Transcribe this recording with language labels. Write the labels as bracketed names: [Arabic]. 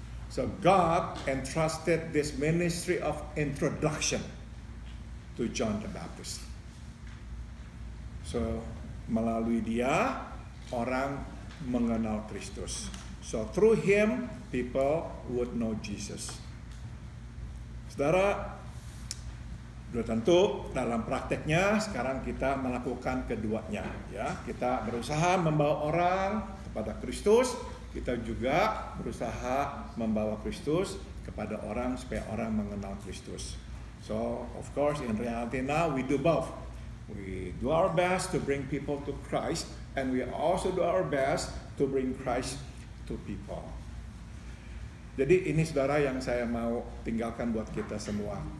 [English] So God entrusted this ministry of introduction to John the Baptist. [Indonesian] So melalui dia orang mengenal Kristus. [English] So through him people would know Jesus. [Indonesian] Saudara, sudah tentu dalam prakteknya sekarang kita melakukan keduanya, ya. Kita berusaha membawa orang kepada Kristus, kita juga berusaha membawa Kristus kepada orang supaya orang mengenal Kristus. [English] So of course in reality now we do both. We do our best to bring people to Christ, and we also do our best to bring Christ to people. [Indonesian] Jadi ini saudara yang saya mau tinggalkan buat kita semua.